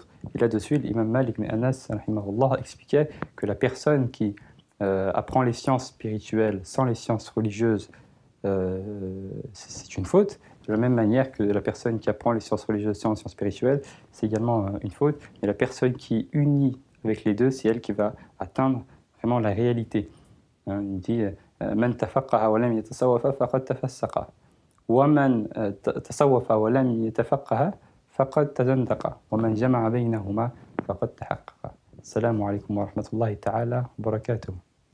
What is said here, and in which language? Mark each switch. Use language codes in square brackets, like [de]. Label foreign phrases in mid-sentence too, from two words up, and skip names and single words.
[fr] Et là-dessus, l'imam Malik ibn Anas rahimahullah, expliquait que la personne qui apprend les sciences spirituelles sans les sciences religieuses, c'est une faute. De la même manière que la personne qui apprend les sciences religieuses sans les sciences spirituelles, c'est également une faute. Mais la personne qui unit avec les deux, c'est elle qui va atteindre vraiment la réalité. Il dit [ar] من تفقه ولم يتصوف فقد تفسق. ومن تصوف ولم يتفقه فقد تزندق ومن جمع بينهما فقد تحقق. السلام عليكم ورحمة الله تعالى وبركاته.